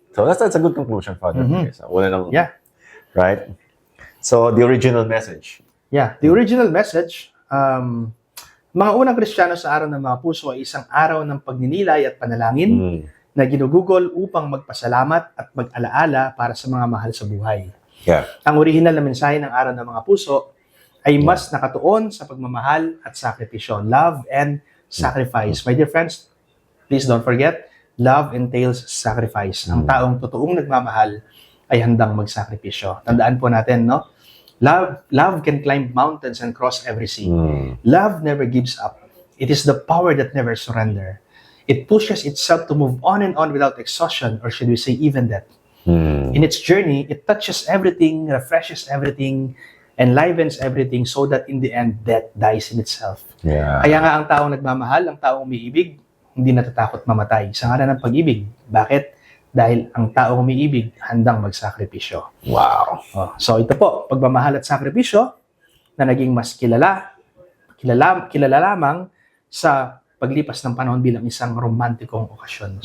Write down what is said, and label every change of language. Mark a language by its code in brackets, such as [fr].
[en] So that's a good conclusion, Father. [tl] Una ng, [en] yeah. Right? So the original message Yeah, the original message, [tl] mga unang Kristiyano sa araw ng mga puso ay isang araw ng pagninilay at panalangin Mm. na ginugugol upang magpasalamat at mag-alaala para sa mga mahal sa buhay. [en] Yeah. [tl] Ang original na mensahe ng araw ng mga puso ay mas nakatuon sa pagmamahal at sakripisyo. [en] Love and sacrifice. My dear friends, please don't forget, love entails sacrifice. [tl] Ang taong totoong nagmamahal ay handang magsakripisyo. Tandaan po natin, no? [en] Love can climb mountains and cross every sea. Mm. Love never gives up. It is the power that never surrender. It pushes itself to move on and on without exhaustion, or should we say even death. Mm. In its journey, it touches everything, refreshes everything, enlivens everything so that in the end, death dies in itself. Yeah. [tl] Kaya nga ang taong nagmamahal, ang taong umiibig, hindi natatakot mamatay sa ngalan ng pag-ibig. Bakit? Dahil ang taong umiibig, handang magsakripisyo. [en] Wow. [tl] Oh, so ito po, pagmamahal at sakripisyo na naging mas kilala lamang sa paglipas ng panahon bilang isang romantikong okasyon.